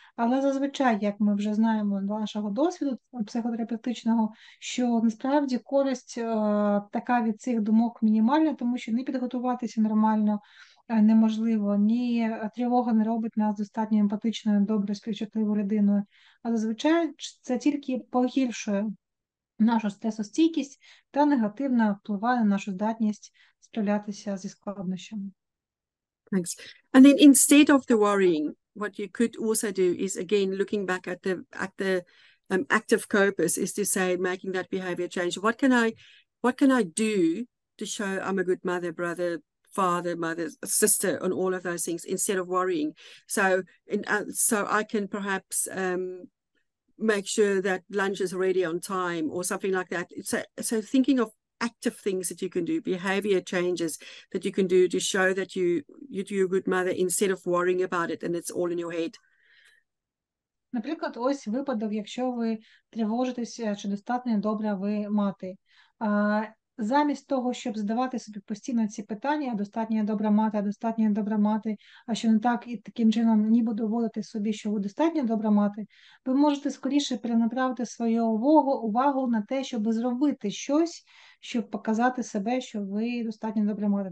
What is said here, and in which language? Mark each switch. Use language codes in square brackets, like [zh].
[uk] Але зазвичай, як ми вже знаємо з нашого досвіду психотерапевтичного, що насправді користь така від цих думок мінімальна, тому що не підготуватися нормально неможливо, ні тривога не робить нас достатньо емпатичною, добре, співчутливою людиною. А зазвичай це тільки погіршує нашу стресостійкість та негативно впливає на нашу здатність справлятися зі складнощами. [en] Thanks. And then instead of the worrying, what you could also do is, again, looking back at the active copers, is to say, making that behavior change. What can I do to show I'm a good mother, brother, father, mother, sister, and all of those things instead of worrying? So I can perhaps make sure that lunch is ready on time or something like that. So thinking of active things that you can do, behavior changes that you can do to show that you do a good mother instead of worrying about it and it's all in your head. [uk] Наприклад, ось випадок, якщо ви тривожитеся, чи достатньо добра ви мати. Замість того, щоб задавати собі постійно ці питання, достатньо добра мати, а що не так, і таким чином ніби доводити собі, що ви достатньо добра мати, ви можете скоріше перенаправити свою увагу на те, щоб зробити щось, щоб показати себе, що ви достатньо добра мати.